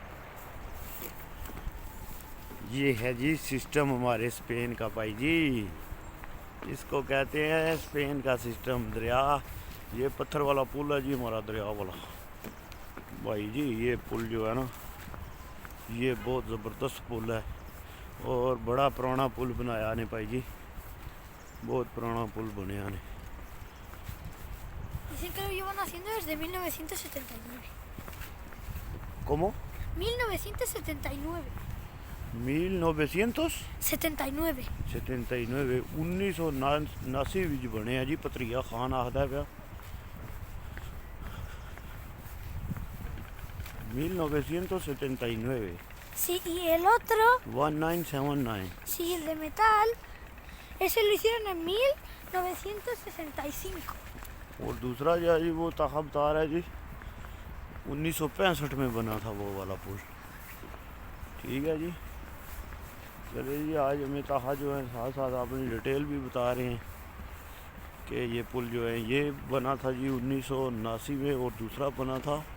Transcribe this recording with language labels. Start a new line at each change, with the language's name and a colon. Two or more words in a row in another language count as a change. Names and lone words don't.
Urdu: یہ ہے جی سسٹم ہمارے اسپین کا بھائی جی اس کو کہتے ہیں اسپین کا سسٹم دریا یہ پتھر والا پل ہے جی ہمارا دریا والا بھائی جی یہ پل جو ہے نا یہ بہت زبردست پل ہے اور بڑا پرانا پل بنایا نے بھائی جی بہت پرانا پل بنیا نے
Spanish: Dicen que lo llevan haciendo desde 1979. ¿Cómo? 1979. 1979 79.
Punjabi: 1979 ਵਿੱਚ ਬਣਿਆ ਜੀ ਪਤਰੀਆ ਖਾਨ ਆਖਦਾ ਪਿਆ 1979
Spanish: Sí, y el otro, 1979 sí, el de metal, ese lo hicieron en 1965.
Urdu: اور دوسرا جو ہے جی وہ تاخا بتا رہا ہے جی 1965 میں بنا تھا وہ والا پل ٹھیک ہے جی چلیے جی آج ہمیں طاہا جو ہے ساتھ ساتھ اپنی ڈیٹیل بھی بتا رہے ہیں کہ یہ پل جو ہے یہ بنا تھا جی 1979 میں اور دوسرا بنا تھا